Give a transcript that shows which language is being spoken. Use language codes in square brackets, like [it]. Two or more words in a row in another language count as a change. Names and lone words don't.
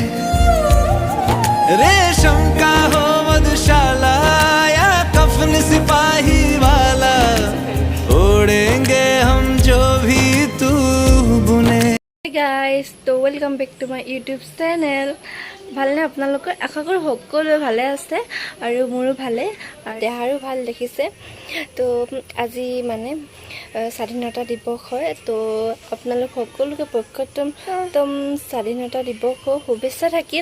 [hi] रेशम का हो मधुशाला या कफन सिपाही वाला, ओढ़ेंगे हम जो भी तू बुने। [en] guys तो welcome back to my YouTube channel। [as] ভালনে আপোনালোকৰ? আশা কৰোঁ সকলোৱে ভালে আছে আৰু মোৰো ভালে আৰু দেহাৰো ভাল দেখিছে। তো আজি মানে স্বাধীনতা দিৱস হয়, তো আপোনালোক সকলোকে প্ৰত্যেকতম স্বাধীনতা দিৱসৰ শুভেচ্ছা থাকিল।